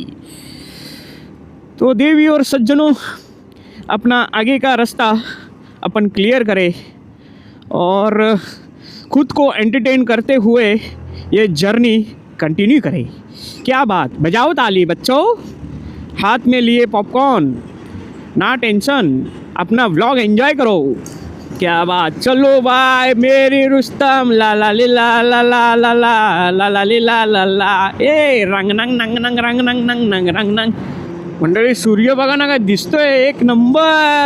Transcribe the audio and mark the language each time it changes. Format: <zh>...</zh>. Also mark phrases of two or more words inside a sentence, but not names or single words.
<hi>तो देवी और सज्जनों, अपना आगे का रास्ता अपन क्लियर करें और खुद को एंटरटेन करते हुए ये</hi> <en>journey continue</en> <hi>करें. क्या बात, बजाओ ताली बच्चों, हाथ में लिए पॉपकॉर्न, ना टेंशन, अपना</hi> <en>vlog enjoy</en> <hi>करो. क्या बात. चलो बाय मेरी रुस्तम, ला ला ली ला ला ला ला ला ला ला ली ला ला ला. ए रंग नंग नंग नंग रंग नंग नंग नंग रंग नंग.</hi> <mr>मंडळी सूर्य बघा ना काय दिसतोय, एक नंबर.</mr>